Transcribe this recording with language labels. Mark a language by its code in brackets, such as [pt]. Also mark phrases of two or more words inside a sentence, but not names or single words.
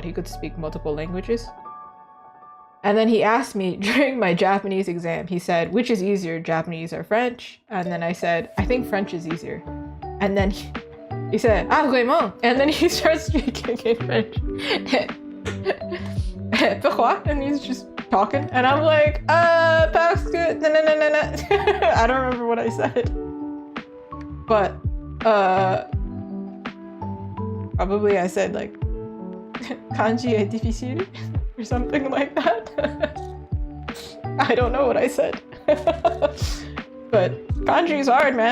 [en] He could speak multiple languages. And then he asked me during my Japanese exam, he said, which is easier, Japanese or French? And then I said, I think French is easier. And then he said, ah, vraiment. And then he starts speaking in French. Pourquoi? And he's just talking. And I'm like, [fr] parce que, na na na na na. [en] I don't remember what I said. But, probably I said like, [fr] kanji est difficile [en] or something like that. I don't know what I said. But kanji is hard, man.